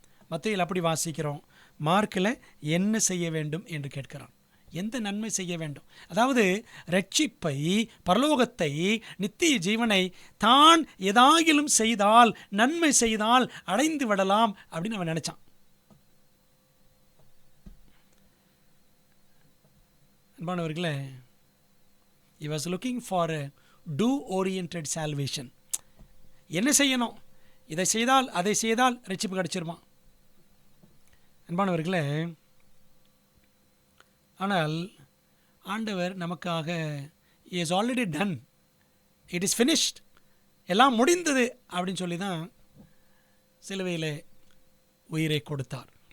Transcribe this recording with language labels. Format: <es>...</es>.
<ta>மத்தேயுவில் அப்படி வாசிக்கிறோம். மார்க்கில் என்ன செய்ய வேண்டும் என்று கேட்கிறான். எந்த நன்மை செய்ய வேண்டும்? அதாவது ரட்சிப்பை, பரலோகத்தை, நித்திய ஜீவனை தான் ஏதாகிலும் செய்தால், நன்மை செய்தால் அடைந்து விடலாம் அப்படின்னு அவன் நினைச்சான். அன்பானவர்களே,</ta> <en>he was looking for a do oriented salvation.</en> <ta>என்ன செய்யணும்? இதை செய்தால் அதை செய்தால் ரட்சிப்பு கிடைச்சிருமா? அன்பானவர்களே, ஆனால் ஆண்டவர் நமக்காக</ta> <en>he has already done, it is finished,</en> <ta>எல்லாம் முடிந்தது அப்படின்னு சொல்லி தான் சிலுவையில் உயிரை கொடுத்தார்.</ta>